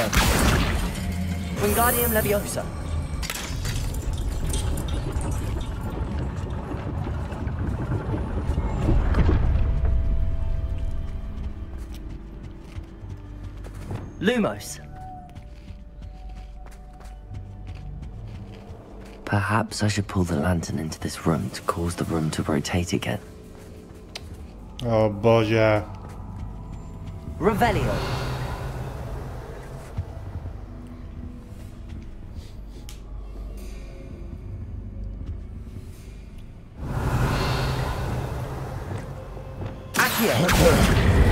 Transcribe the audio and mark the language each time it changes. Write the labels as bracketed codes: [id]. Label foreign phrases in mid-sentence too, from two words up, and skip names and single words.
[en] Wingardium Leviosa. Lumos. Perhaps I should pull the lantern into this room to cause the room to rotate again. [hr] Oh bože. [en] Revelio. Accio.